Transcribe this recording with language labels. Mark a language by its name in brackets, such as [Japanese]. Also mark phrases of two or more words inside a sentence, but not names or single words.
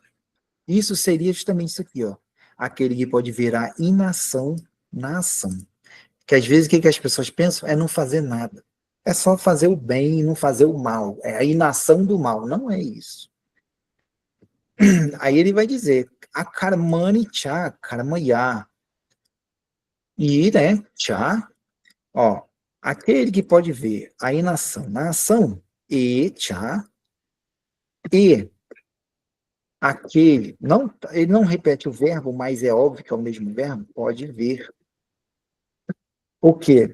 [Portuguese] Isso seria justamente isso aqui, ó. Aquele que pode ver a inação na ação. Que às vezes o que as pessoas pensam é não fazer nada. É só fazer o bem e não fazer o mal. É a inação do mal. Não é isso. Aí ele vai dizer, [Sanskrit] a karmani cha, karmaya. [Portuguese] E, né, cha, ó, aquele que pode ver a inação na ação, e cha, e aquele, não, ele não repete o verbo, mas é óbvio que é o mesmo verbo, pode ver o quê?